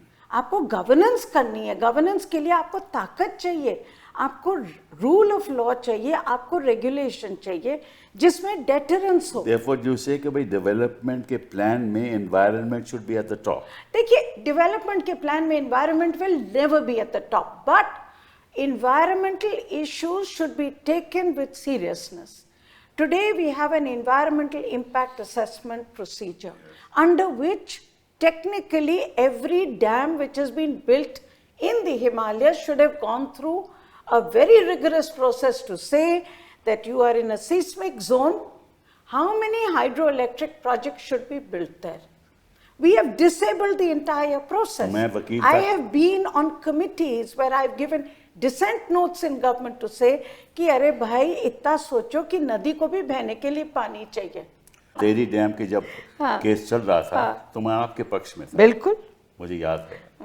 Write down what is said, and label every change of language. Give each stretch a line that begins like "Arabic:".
Hindi: आपको गवर्नेंस करनी है, गवर्नेंस के लिए आपको ताकत चाहिए, आपको रूल ऑफ लॉ चाहिए, आपको रेगुलेशन चाहिए जिसमें डेटरेंस हो।
English: Therefore you say
Hindi: कि भाई डेवलपमेंट के प्लान में
English: Environment should be at the top.
Hindi: देखिए, डेवलपमेंट के प्लान में
English: Environment will never be at the top, but environmental issues should be taken with seriousness. Today we have an environmental impact assessment procedure under which technically every dam which has been built in the Himalayas should have gone through a very rigorous process to say that you are in a seismic zone, how many hydroelectric projects should be built there. We have disabled the entire process. I have been on committees where I've given dissent notes in government to say
Hindi: कि अरे भाई इतना सोचो कि नदी को भी बहने के लिए पानी चाहिए। तेरी डैम के जब केस चल रहा था तो मैं आपके पक्ष में था, बिल्कुल मुझे याद है।